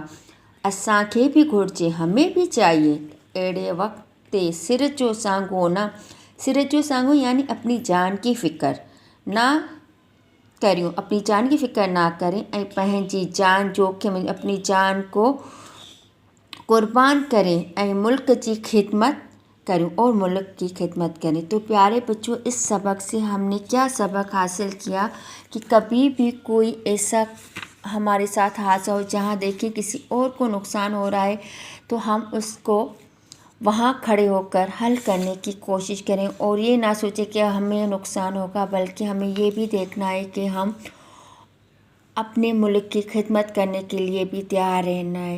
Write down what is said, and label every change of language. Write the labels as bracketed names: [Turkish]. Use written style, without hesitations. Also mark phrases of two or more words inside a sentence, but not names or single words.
[Sindhi] असांखे भी घुर्जे, [Urdu] ہمیں بھی چاہیے [Sindhi] अहिड़े वक्त ते सिर जो सांगो यानी [Urdu] اپنی جان کی فکر نہ کریو، اپنی جان کی فکر نہ کریں [Sindhi] ऐं पंहिंजी जान जोखिम में [Urdu] اپنی جان کو قربان کریں ۽ ملک کی خدمت کروں اور ملک کی خدمت کریں. تو پیارے بچوں، اس سبق سے ہم نے کیا سبق حاصل کیا کہ کبھی بھی کوئی ایسا ہمارے ساتھ حادثہ ہو جہاں دیکھیں کسی اور کو نقصان ہو رہا ہے تو ہم اس کو وہاں کھڑے ہو کر حل کرنے کی کوشش کریں اور یہ نہ سوچیں کہ ہمیں نقصان ہوگا، بلکہ ہمیں یہ بھی دیکھنا ہے کہ ہم اپنے ملک کی خدمت کرنے کے لیے بھی تیار رہنا ہے.